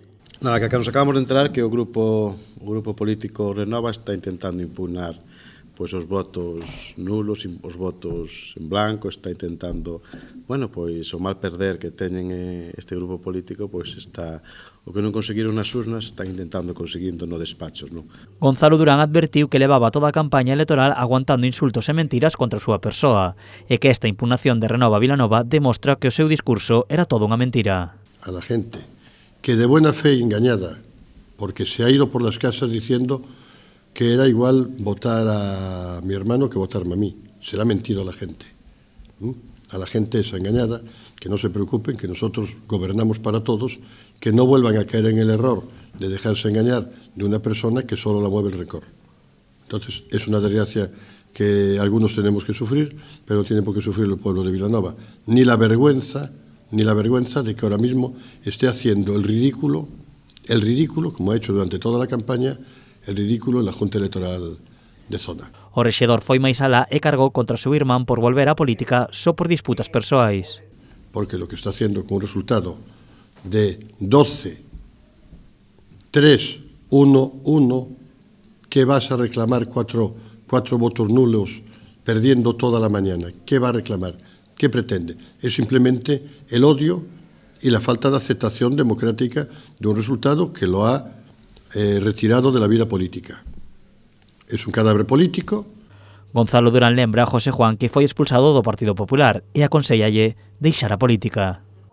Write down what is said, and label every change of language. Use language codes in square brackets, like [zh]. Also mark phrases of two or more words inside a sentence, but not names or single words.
[gl] Nada, que nos acabamos de enterar que o grupo político Renova está intentando impugnar pois os votos nulos, os votos en blanco, está intentando, pois o mal perder que teñen este grupo político, pois está o que non conseguiron nas urnas, están intentando conseguindo no despachos, non? Gonzalo Durán advertiu que levaba toda a campaña electoral aguantando insultos e mentiras contra a súa persoa, e que esta impugnación de Renova Vilanova demostra que o seu discurso era toda unha mentira. [es] A la gente que de buena fe engañada, porque se ha ido por las casas diciendo que era igual votar a mi hermano que votarme a mí. Se le ha mentido a la gente. A la gente esa engañada, que no se preocupen, que nosotros gobernamos para todos, que no vuelvan a caer en el error de dejarse engañar de una persona que solo la mueve el rencor. Entonces, es una desgracia que algunos tenemos que sufrir, pero no tiene por qué sufrir el pueblo de Vilanova. Ni la vergüenza de que ahora mismo esté haciendo el ridículo, como ha hecho durante toda la campaña, el ridículo en la Junta Electoral de zona. [gl] O rexedor foi máis alá e cargou contra o seu irmán por volver á política só por disputas persoais. [es] Porque lo que está haciendo con un resultado de 12, 3, 1, 1, ¿qué vas a reclamar cuatro votos nulos perdiendo toda la mañana? ¿Qué va a reclamar? ¿Qué pretende? Es simplemente el odio y la falta de aceptación democrática de un resultado que lo ha retirado de la vida política. Es un cadáver político. [gl] Gonzalo Durán lembra a José Juan que foi expulsado do Partido Popular e aconsellalle deixar a política.